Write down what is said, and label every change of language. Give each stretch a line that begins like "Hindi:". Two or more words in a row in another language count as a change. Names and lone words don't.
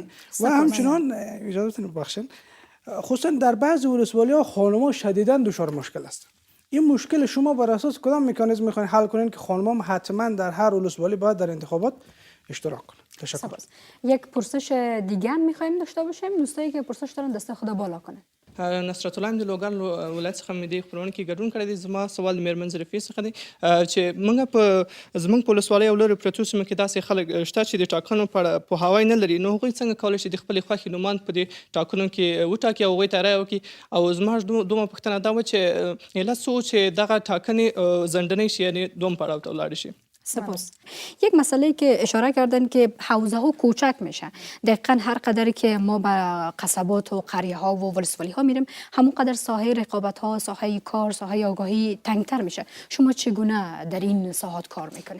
Persian: و همچنان اجازه بخشید خصوصا در بعضی ولسوالی‌ها خانم‌ها شدیداً دچار مشکل است. این مشکل شما بر اساس کدام مکانیزم میخواین حل کنین که خانم‌ها حتما در هر ولسوالی باید در انتخابات اشتراک کنن؟ تشکر. یک پرسش دیگه هم می‌خوایم داشته باشیم. دوستایی که پرسش دارن دست خود بالا کنن.
Pashto: نصرت الله د لوګر ولایت څخه مې د خبرونه کې ګډون کړی دی. زما سوال د میرمن ظریفې څخه دی چې زموږ په ولسوالۍ او لرې پرتو سیمو کې داسې خلک شته چې د ټاکنو په اړه پوهاوی نه لري، نو هغوی څنګه کولی شي د خپلې خوښې نوماند په دې ټاکنو کې وټاکي او هغوی ته رایه وکړي؟ او زما دومره پوښتنه دا وه چې علت څه و چې دغه ټاکنې ځنډنۍ شي، یعنې دوم پړاو ته ولاړې شي؟ سپاس.
Persian: یک مسئله که اشاره کردن که حوزه ها کوچک میشه. دقیقاً هر قدری که ما به قصبات و قریه ها و ولسوالی ها میریم همون قدر ساحه رقابت ها، ساحه کار، ساحه آگاهی تنگتر میشه. شما چگونه در این ساحات کار میکنید؟